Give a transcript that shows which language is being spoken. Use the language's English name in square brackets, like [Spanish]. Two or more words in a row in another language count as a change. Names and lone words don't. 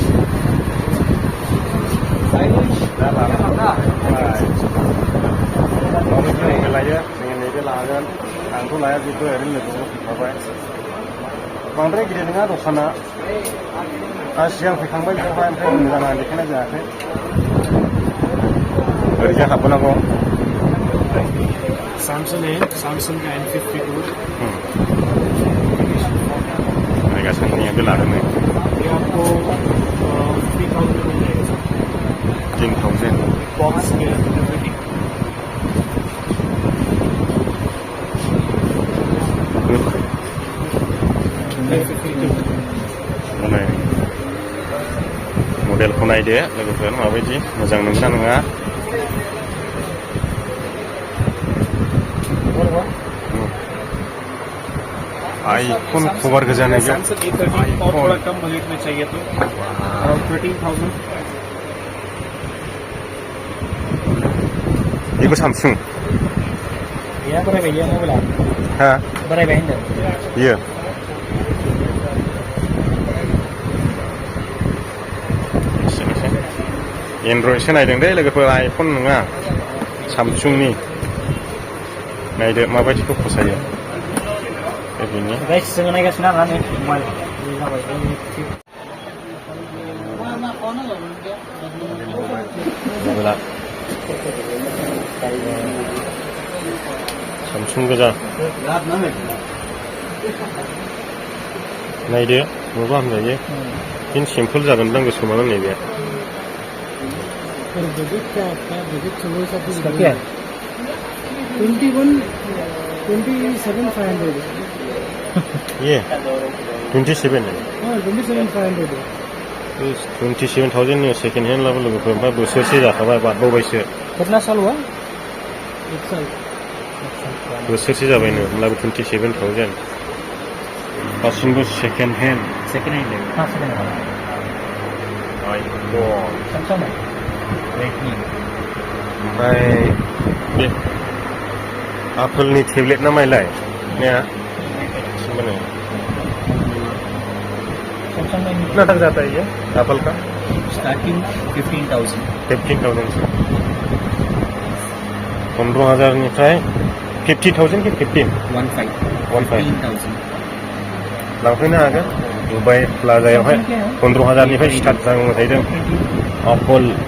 [Bodo] लायो जोङो नैबे लागोन आंथ' लाया जेबो ओरैनो लोगोआव फैखाबाय बांद्राय गिदिर नङा दखाना दा सिगां फैखांबाय बेवहाय ओमफ्राय मोजां देखायनाय जायाखै ओरैजाय हाबबोनांगौ [Hindi] सैमसंग है सैमसंग का N52 [Bodo] नायगासिनो बे लादों नै [Hindi] ये आपको 10,000 बॉक्स के एवरीथिंग [Bodo] मडेलखौ नायदो लोगोफोर माबायदि मोजां नंगौना नङा आईफोन कवर गोजा [Hindi] नहीं क्या और थोड़ा कम बजट में चाहिए तो 13,000 ये को सैमसंग ये बड़े भैया मोबाइल हाँ बड़े बहन [Bodo] ये एंड्रइड सो नायदों दे लोगोफोर आईफोन नङा सामसुंनि नायदो माबायदिखौ फसायो बेनि गाइस जों नायगासिनो आरोना नै मबाइल मबाइला सामसुं गोजा नायदो माबा हामजायो फिन सिम्पोल जागोन दां गोसोमानो नैबे [Hindi] क्या है 27,500 ये 27 है 27,500 [Bodo] 27,000 नि [English] second hand [Bodo] लाबो लोगोफोर ओमफ्राय बोसोरसे जाखाबाय बारबावबायसो [Hindi] कितना साल हुआ एक साल [Bodo] बोसोरसे जाबायनो होमब्लाबो 27,000 गासिबो [English] second hand [Hindi] हाँ [English] second hand [Hindi] आईफोन सैमसंग है [Bodo] ओमफ्राय बे आपेलनि टेब्लेट ना माइलाय ने माने [Hindi] कितना तक जाता है ये एप्पल का स्टार्टिंग 15,000 [Bodo] से 15,000 निफ्राय 50,000 कि 15 लांफैनो हागोन दुबाइ प्लाजायावहाय 15,000 निफ्राय स्टार्ट जानो थाहैदों एप्पल